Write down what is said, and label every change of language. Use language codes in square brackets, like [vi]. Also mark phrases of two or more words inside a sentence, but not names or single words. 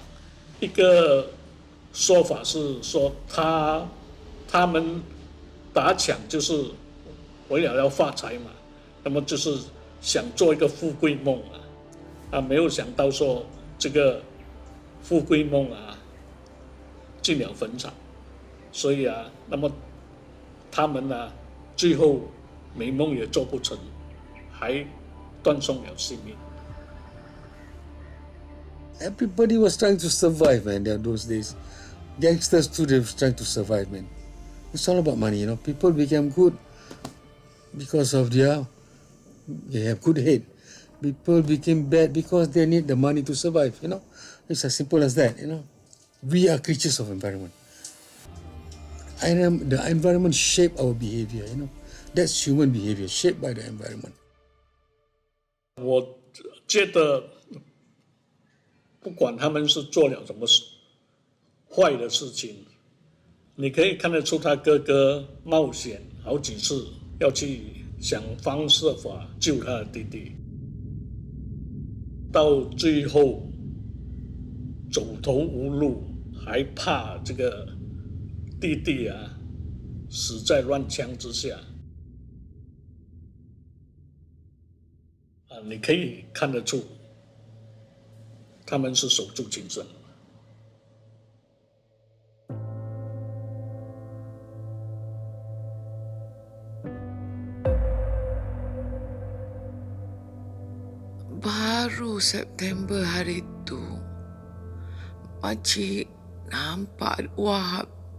[zh] 一个说法是说他们打抢就是为了要发财嘛，那么就是想做一个富贵梦啊，没有想到说这个富贵梦啊进了坟场。所以啊，那么他们呢，最后美梦也做不成，还断送了性命。 [en] Everybody was trying to survive, man. Those days, gangsters too, they were trying to survive, man. It's all about money, you know. People became good because of they have good head. People became bad because they need the money to survive, you know. It's as simple as that, you know. We are creatures of environment. The environment shape our behavior, you know. That's human behavior, shaped by the environment. [zh] 我觉得不管他们是做了什么坏的事情，你可以看得出他哥哥冒险好几次要去想方设法救他的弟弟，到最后走投无路，还怕这个弟弟死在乱枪之下。你可以看得出他们是手足情深。 [ms] Baru September hari itu, Makcik nampak Wahab.